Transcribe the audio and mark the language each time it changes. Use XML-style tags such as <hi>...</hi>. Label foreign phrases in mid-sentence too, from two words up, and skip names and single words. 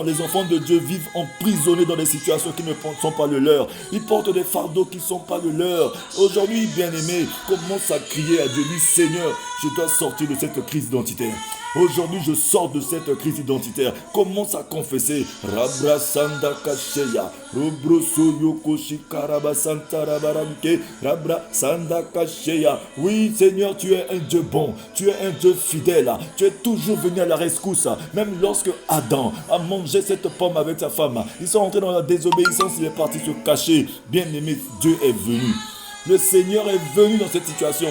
<fr>Les enfants de Dieu vivent emprisonnés dans des situations qui ne sont pas le leur. Ils portent des fardeaux qui ne sont pas le leur. Aujourd'hui, bien-aimé, commence à crier à Dieu. Lui, Seigneur, je dois sortir de cette crise identitaire. Aujourd'hui, je sors de cette crise identitaire. Commence à confesser. Rabra Sanda Kasheya. Robro Soyokoshi Karaba Santa Rabaramke. Rabra Sanda Kasheya. Oui, Seigneur, tu es un Dieu bon. Tu es un Dieu fidèle. Tu es toujours venu à la rescousse. Même lorsque Adam a mangé cette pomme avec sa femme, ils sont entrés dans la désobéissance. Il est parti se cacher. Bien-aimé, Dieu est venu. Le Seigneur est venu dans cette situation.</fr>